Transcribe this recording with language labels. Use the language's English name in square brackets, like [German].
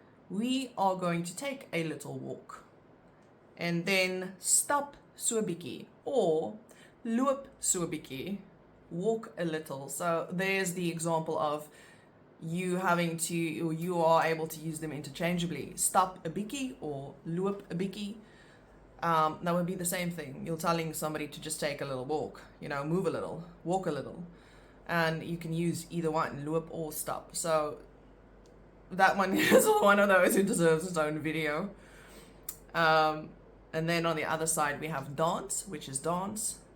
[English] We are going to take a little walk. And then [Afrikaans] stap so 'n bietjie, [English] or [Afrikaans] loop so 'n bietjie, [English] walk a little. So there's the example of you having to, or you are able to use them interchangeably. [Afrikaans] Stap 'n bietjie or loop 'n bietjie. [English] That would be the same thing. You're telling somebody to just take a little walk, move a little, walk a little. And you can use either one, loop or stap. So that one is one of those who deserves its own video. And then on the other side we have dance, which is dance.